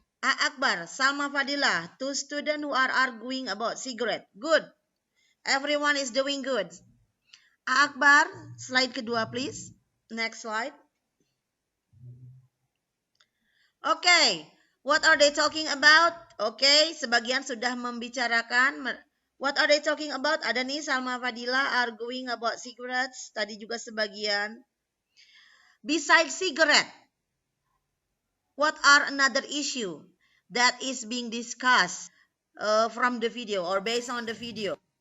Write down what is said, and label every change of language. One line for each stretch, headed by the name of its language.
English: Akbar, Salma Fadila, two students who are arguing about cigarette. Good. Everyone is doing good. Akbar, slide
Indonesian: kedua
English: please. Next slide. Okay, what are they talking about?
Indonesian: Okay, sebagian sudah membicarakan.
English: What are they talking about?
Indonesian: Ada nih
English: Salma Fadila arguing about cigarettes.
Indonesian: Tadi juga sebagian.
English: Besides cigarette, what are another issue that is being discussed from the video or based on the video?